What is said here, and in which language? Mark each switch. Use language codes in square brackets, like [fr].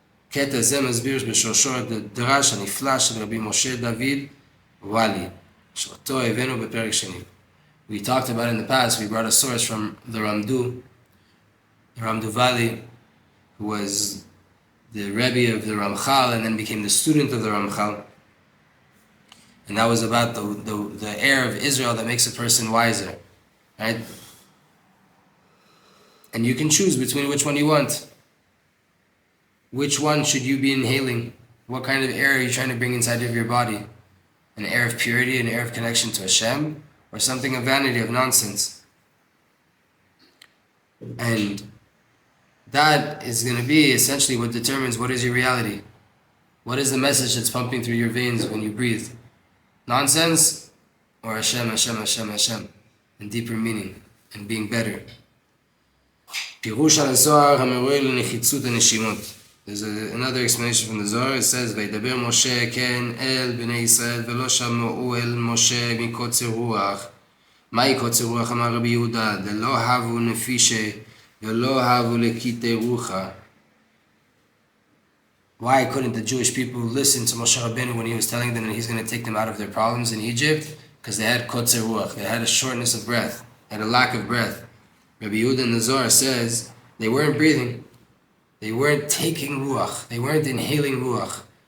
[he] קטע זה מסביר בשורשו את הדרש הנפלא של רבי משה דוד וואלי, שאותו הבאנו בפרק שני. [en] We talked about in the past, we brought a source from the Ramdu Valley, who was the Rebbe of the Ramchal and then became the student of the Ramchal. And that was about the air of Israel that makes a person wiser. Right? And you can choose between which one you want. Which one should you be inhaling? What kind of air are you trying to bring inside of your body? An air of purity, an air of connection to Hashem, or something of vanity, of nonsense? And that is going to be essentially what determines what is your reality. What is the message that's pumping through your veins when you breathe? Nonsense or Hashem, Hashem, Hashem, Hashem, and deeper meaning and being better. [he] פירוש על הזוהר המורה לנחיצות הנשימות. [en] There's another explanation from the Zohar. It says, [he] וידבר משה כן אל בני ישראל ולא שמעו אל משה מקוצר רוח. מהי קוצר רוח? [arc] אמר רבי יהודה, דלא הבו נפישה ולא הבו לקיטי רוחה. [en] Why couldn't the Jewish people listen to Moshe Rabbeinu when he was telling them that he's going to take them out of their problems in Egypt? Because they had kotzer ruach, they had a shortness of breath, they had a lack of breath. Rabbi Yehuda in the Zohar says they weren't breathing, they weren't taking ruach, they weren't inhaling ruach.